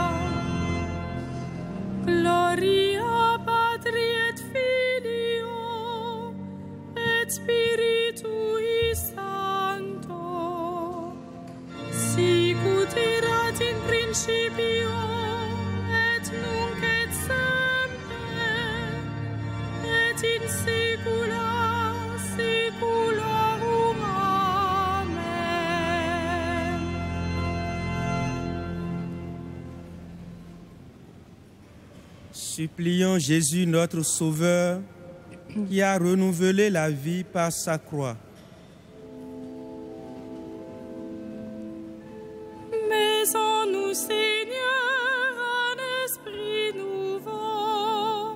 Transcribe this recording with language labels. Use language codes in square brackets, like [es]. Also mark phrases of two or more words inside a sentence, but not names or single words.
[la] Gloria Patri et Filio et Spiritui Sancto, sicut erat in principio et nunc et semper et in saecula saeculorum. Amen. [fr] Supplions Jésus notre Sauveur, qui a renouvelé la vie par sa croix. Mets en nous, Seigneur, un esprit nouveau.